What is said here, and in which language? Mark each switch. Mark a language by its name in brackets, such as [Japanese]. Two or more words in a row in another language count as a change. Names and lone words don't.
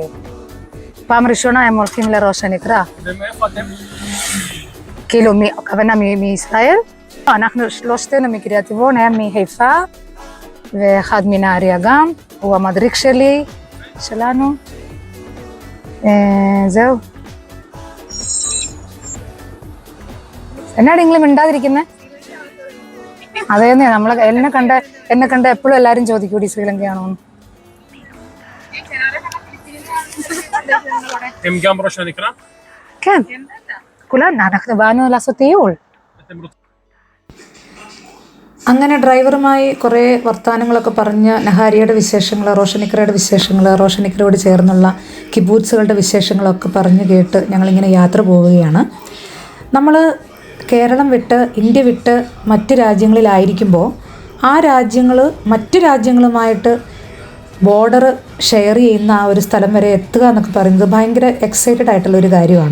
[Hebrew] פעם ראשונה הם הולכים לראש הנקרה. ומאיפה אתם? כאילו, הכוונה מישראל? אנחנו שלושתנו מקריית טבעון, היה מחיפה, ואחד מנהריה גם. הוא המדריך שלנו. זהו. [Malayalam] എന്നാണ് നിങ്ങൾ മിണ്ടാതിരിക്കുന്നത്? അതേന്നെ, എന്നെ കണ്ട എപ്പോഴും എല്ലാരും ചോദിക്കൂടി ശ്രീലങ്കയാണോ? [Hebrew] הם גם ראש הנקרה? כן, כולנו, אנחנו באנו לעשות טיול. [Malayalam] അങ്ങനെ ഡ്രൈവറുമായി കുറേ വർത്തമാനങ്ങളൊക്കെ പറഞ്ഞ് നഹാരിയുടെ വിശേഷങ്ങൾ, റോഷനിക്രയുടെ വിശേഷങ്ങൾ, റോഷനിക്രയോട് ചേർന്നുള്ള കിബൂത്സുകളുടെ വിശേഷങ്ങളൊക്കെ പറഞ്ഞു കേട്ട് ഞങ്ങളിങ്ങനെ യാത്ര പോവുകയാണ്. നമ്മൾ കേരളം വിട്ട്, ഇന്ത്യ വിട്ട് മറ്റ് രാജ്യങ്ങളിലായിരിക്കുമ്പോൾ ആ രാജ്യങ്ങൾ മറ്റ് രാജ്യങ്ങളുമായിട്ട് [English] border share [Malayalam] ചെയ്യുന്ന ആ ഒരു സ്ഥലം വരെ എത്തുക എന്നൊക്കെ പറയുന്നത് ഭയങ്കര എക്സൈറ്റഡ് ആയിട്ടുള്ളൊരു കാര്യമാണ്.